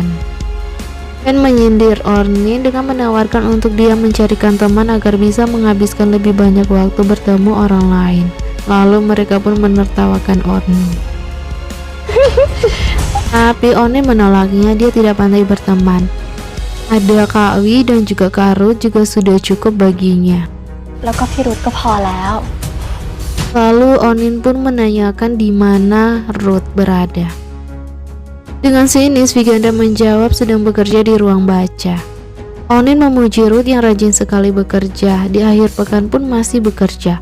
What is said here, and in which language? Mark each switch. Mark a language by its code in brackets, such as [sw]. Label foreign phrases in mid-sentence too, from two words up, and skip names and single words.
[id] Dan menyindir Ornin dengan menawarkan untuk dia mencarikan teman agar bisa menghabiskan lebih banyak waktu bertemu orang lain. Lalu mereka pun menertawakan Ornin. Tapi Ornin menolaknya, dia tidak pandai berteman. Ada Kak Wi dan juga Kak Ruth juga sudah cukup baginya. [th] แล้วก็พี่รุธก็พอแล้ว [id] Lalu Onin pun menanyakan di mana Ruth berada. Dengan sinis Viganda menjawab sedang bekerja di ruang baca. Onin memuji Ruth yang rajin sekali bekerja, di akhir pekan pun masih bekerja.